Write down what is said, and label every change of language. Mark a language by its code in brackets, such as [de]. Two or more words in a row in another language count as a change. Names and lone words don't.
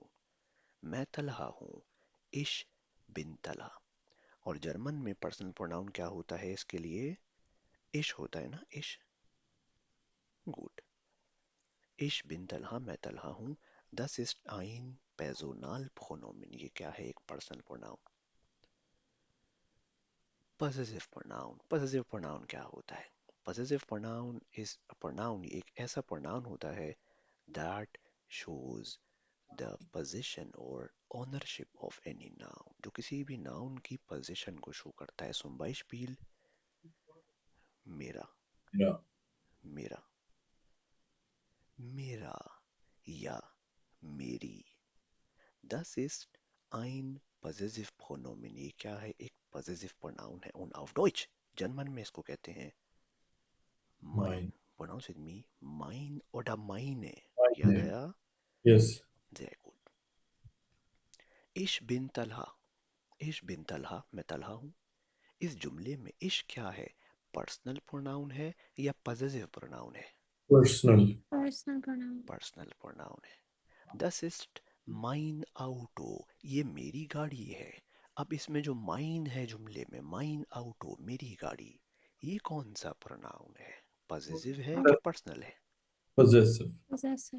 [hi] मैं तलहा हूँ, [de] Ich bin [hi] तलहा। और जर्मन में [en] personal pronoun [hi] क्या होता है इसके लिए? इश होता है ना, इश। गुड। [de] Ich bin तलहा, [hi] मैं तलहा हूँ। [de] Das ist ein Personalpronomen, [hi] ये क्या है? एक [en] personal pronoun. possessive pronoun, possessive pronoun [hi] क्या होता है? [en] possessive pronoun is a pronoun, [hi] एक ऐसा pronoun होता है [en] that shows the position or ownership of any noun, [hi] जो किसी भी noun की position को show करता है। [de] Zum Beispiel मेरा, [en] Yeah. [hi] मेरा, मेरा या मेरी। [de] Das ist ein possessive pronomen, [hi] ये क्या है? [de] एक [en] possessive pronoun [de] है। Und auf Deutsch, [hi] जर्मन में इसको कहते हैं mein। [en] Mine. Pronounce with me, [de] mein oder meine। याद [en] Mine. [hi] आया? [en] Yes. [de] Sehr gut। Ich bin तलहा, Ich bin तलहा, [hi] मैं तलहा हूँ। इस जुमले में इश क्या है? [en] personal pronoun [hi] है या [en] positive pronoun [hi] है? [en] Personal. Personal pronoun. personal pronoun [de] है। Das ist mein Auto, [hi] ये मेरी गाड़ी है। अब इसमें जो माइन है जुमले में, [de] mein Auto, [hi] मेरी गाड़ी, ये कौन सा प्रोनाउन है? पॉजिटिव है कि पर्सनल है? [en] Possessive. Possessive.